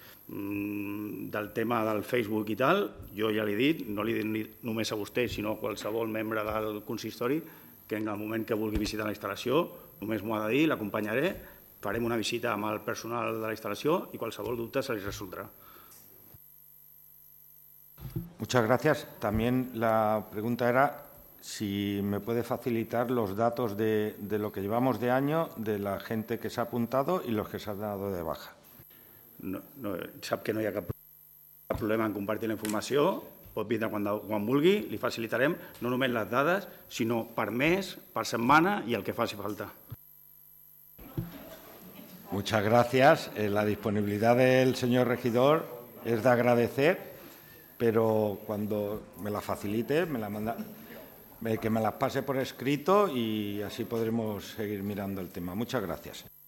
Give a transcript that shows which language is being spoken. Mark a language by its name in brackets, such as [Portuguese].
[Catalan] Del tema del Facebook i tal, jo ja l'he dit, no l'he dit només a vostè, sinó a qualsevol membre del consistori, que en el moment que vulgui visitar la instal·lació, només m'ho ha de dir, l'acompanyaré, farem una visita amb el personal de la instal·lació i qualsevol dubte se li resoldrà. [Spanish] Muchas gracias. También la pregunta era si me puede facilitar los datos de lo que llevamos de año, de la gente que se ha apuntado y los que se han dado de baja. [Catalan] No, sap que no hi ha cap problema en compartir la informació. Pot vindre quan vulgui, li facilitarem no només les dades, sinó per mes, per setmana i el que faci falta. [Spanish] Muchas gracias. La disponibilidad del señor regidor es de agradecer. Pero cuando me la facilite, me la manda, que me las pase por escrito y así podremos seguir mirando el tema. Muchas gracias.